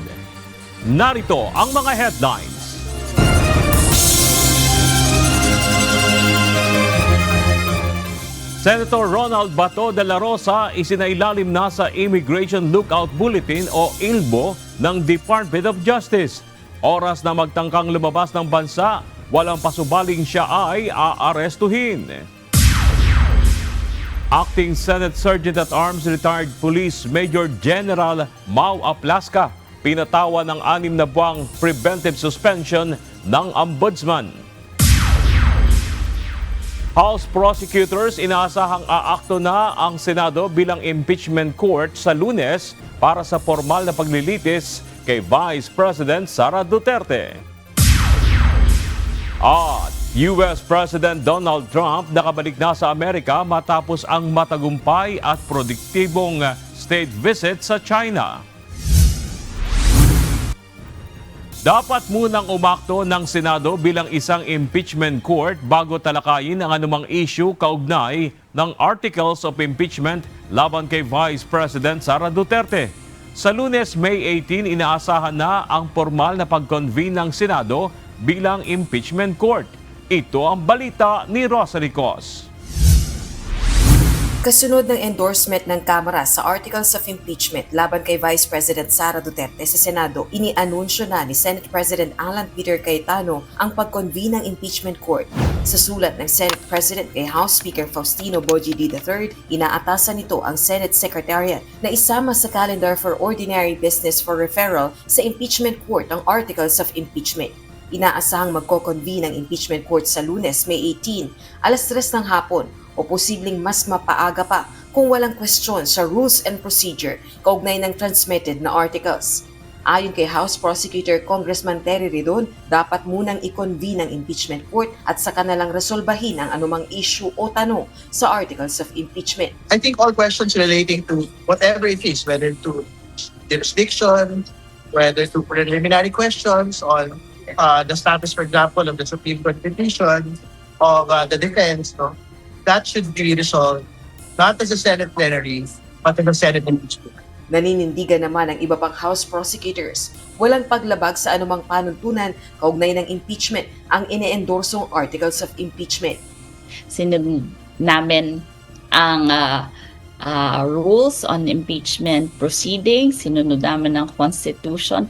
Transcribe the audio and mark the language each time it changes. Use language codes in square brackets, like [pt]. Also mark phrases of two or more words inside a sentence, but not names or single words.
[tl] Narito ang mga headlines. Senator Ronald Bato de la Rosa isinailalim na sa Immigration Lookout Bulletin o ILBO ng Department of Justice. Oras na magtangkang lumabas ng bansa, walang pasubaling siya ay aarestuhin. Acting Senate Sergeant at Arms Retired Police Major General Mau Aplaska pinatawan ng 6 na buwang [en] preventive suspension [tl] ng Ombudsman. [en] House prosecutors [tl] inaasahang aakto na ang Senado bilang [en] impeachment court [tl] sa Lunes para sa formal na paglilitis kay Vice President Sara Duterte. At US President Donald Trump nakabalik na sa Amerika matapos ang matagumpay at produktibong state visit sa China. Dapat munang umakto ng Senado bilang isang [en] impeachment court [tl] bago talakayin ang anumang issue kaugnay ng Articles of Impeachment laban kay Vice President Sara Duterte. Sa Lunes, May 18, inaasahan na ang formal na pag-convene ng Senado bilang [en] impeachment court. [tl] Ito ang balita ni Rosalie Cos. Kasunod ng endorsement ng Kamara sa Articles of Impeachment laban kay Vice President Sara Duterte sa Senado, inianunsyo na ni Senate President Alan Peter Cayetano ang pag-convene ng [en] impeachment court. [tl] Sa sulat ng Senate President kay House Speaker Faustino Bogie III, inaatasan nito ang Senate Secretariat na isama sa [en] calendar for ordinary business for referral [tl] sa [en] impeachment court [tl] ang Articles of Impeachment. Inaasahang magko-convene ang [en] impeachment court [tl] sa Lunes, May 18, alas 3 ng hapon o posibleng mas mapaaga pa kung walang kwestiyon sa [en] rules and procedure [tl] kaugnay ng transmitted na articles. Ayon kay House Prosecutor Congressman Terry Ridon, dapat munang i-convene ang [en] impeachment court [tl] at saka na lang resolbahin ang anumang issue o tanong sa Articles of Impeachment. [en] I think all questions relating to whatever it is, whether to jurisdiction, whether to preliminary questions on the status, for example, of the Supreme Court petition, of the defense, no? That should be resolved not as a Senate plenary, but in the Senate impeachment. [tl] Naninindigan naman ang iba pang [en] House prosecutors, [tl] walang paglabag sa anumang panuntunan kaugnay ng impeachment ang ine-endorsong Articles of Impeachment. Sinunod namin ang [en] rules on impeachment proceedings, [tl] sinunod namin ang Constitution.